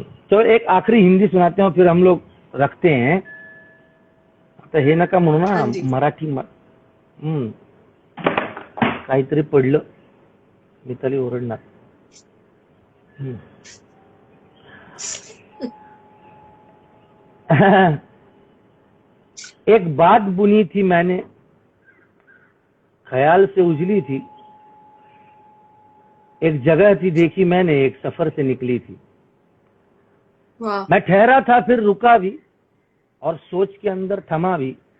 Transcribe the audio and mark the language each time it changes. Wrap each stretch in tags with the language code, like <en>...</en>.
<hi>तो एक आखरी हिंदी सुनाते हैं फिर हम लोग रखते हैं.</hi> <mr>आता हे नका म्हणू ना मराठी. काहीतरी पडलं मिताली ओरडणार.</mr> <hi>एक बात बुनी थी मैंने ख्याल से उजली थी. एक जगह थी देखी मैंने एक सफर से निकली थी. मैं ठहरा था फिर रुका भी और सोच के अंदर थमा भी.</hi>